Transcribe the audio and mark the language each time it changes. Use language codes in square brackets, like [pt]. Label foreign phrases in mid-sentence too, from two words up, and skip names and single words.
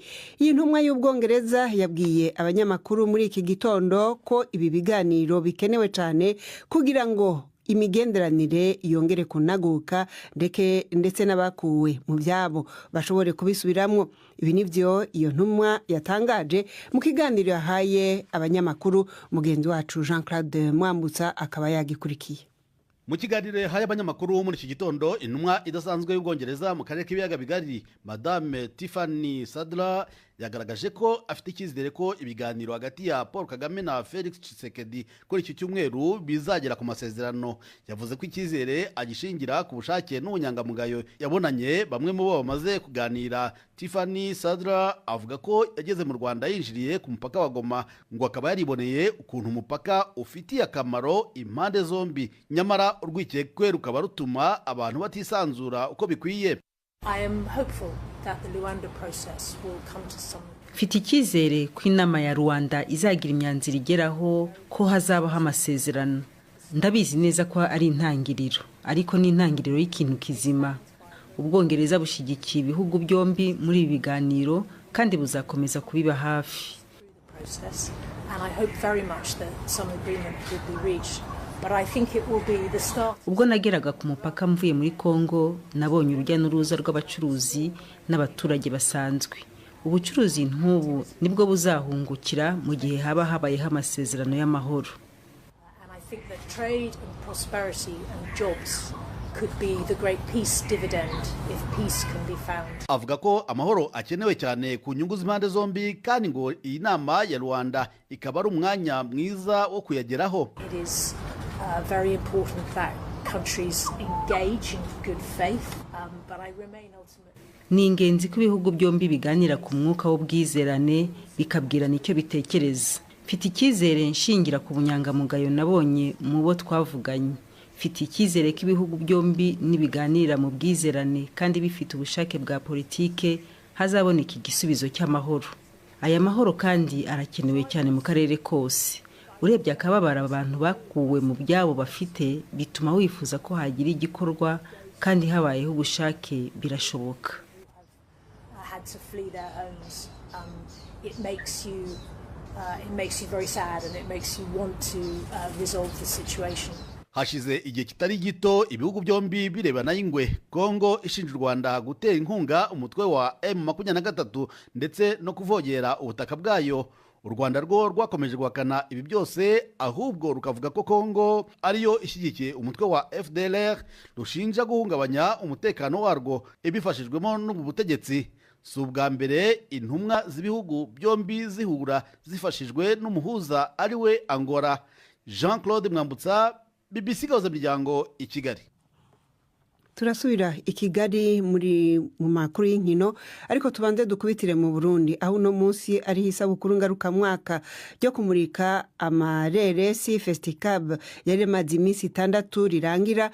[rn] Iyi ntumwa y'Ubwongereza yabwiye abanyamakuru muri iki gitondo ko ibi biganiro bikenewe cyane kugira ngo imigenderanire yongere kunaguka ndetse n'abakuwe mu byabo bashobore kubisubiramwo. Ibi nivyo iyo ntumwa yatangaje mu kiganiro yahaye abanyamakuru. [rw] Mugenzi wacu Jean-Claude Mwambutsa akaba yagikurikiye. Mu kiganiro yahaye abanyamakuru muri iki gitondo, intumwa idasanzwe y'Ubwongereza mu karere k'ibiyaga bigari Madame Tiffany Sadler yagaragaje ko afite icyizere ko ibiganiro hagati ya Paul Kagame na Felix Tshisekedi kuri iki cyumweru bizagera ku masezerano. Yavuze ko icyizere agishingira ku bushake n'ubunyangamugayo yabonanye bamwe mu bo bamaze kuganira. Tiffany Sadler avuga ko yageze mu Rwanda yinjiriye ku mupaka wa Goma, ngo akaba yariboneye ukuntu umupaka ufitiye akamaro impande zombi, nyamara urwikekwe rukaba rutuma abantu batisanzura uko bikwiye. [en] I am hopeful that the Luanda process will come to some. [rw] Mfite icyizere ko inama ya Rwanda izagira imyanzuro igeraho ko hazabaho amasezerano. Ndabizi neza ko ari intangiriro, ariko ni intangiriro y'ikintu kizima. Ubwongereza bushyigikiye ibihugu byombi muri ibi biganiro kandi buzakomeza kubiba hafi. [en] And I hope very much that some agreement will be reached. But I think it will be the start. [rw] Ubwo nageraga ku mupaka mvuye muri Kongo, nabonye urujya n'uruza rw'abacuruzi n'abaturage basanzwe. Ubucuruzi nk'ubu nibwo buzahungukira mu gihe haba habayeho amasezerano y'amahoro. [en] And I think that trade and prosperity and jobs could be the great peace dividend if peace can be found. [rw] Avuga ko amahoro akenewe cyane ku nyungu z'impande zombi, kandi ngo iyi nama ya Rwanda ikaba ari umwanya mwiza wo kuyageraho. [en] It is very important that countries engage in good faith, but I remain ultimately. [rw] ni ingenzi ko ibihugu byombi biganira ku mwuka w'ubwizerane bikabwirana icyo bitekereza. Mfite icyizere nshingira ku bunyangamugayo nabonye mu bo twavuganye. Mfite icyizere ko ibihugu byombi nibiganira mu bwizerane kandi bifite ubushake bwa politike hazaboneka igisubizo cy'amahoro. Aya mahoro kandi arakenewe cyane mu karere kose. Urebye akababara abantu bakuwe mu byabo bafite bituma wifuza ko hagira igikorwa kandi habayeho ubushake birashoboka. [en] It makes you very sad and it makes you want to resolve the situation. [rw] Hashize igihe kitari gito ibihugu byombi birebana y'ingwe. Kongo ishinja u Rwanda gutera inkunga umutwe wa M23 ndetse no kuvogera ubutaka bwayo. U Rwanda rwo rwakomeje guhakana ibi byose, ahubwo rukavuga ko Kongo ariyo ishyigikiye umutwe wa FDLR rushinja guhungabanya umutekano warwo ibifashijwemo n'ubu butegetsi. Si ubwa mbere intumwa z'ibihugu byombi zihura zifashijwe n'umuhuza ari we Angola. Jean Claude Mwambutsa, BBC Gahuza Miryango, i Kigali. [rn] Turasubira i Kigali mu makuru y'inkino, ariko tubanze dukubitire mu Burundi aho uno munsi ari isabukuru ngarukamwaka ryo kumurika amareresi Festicab yari maze iminsi 6 rirangira.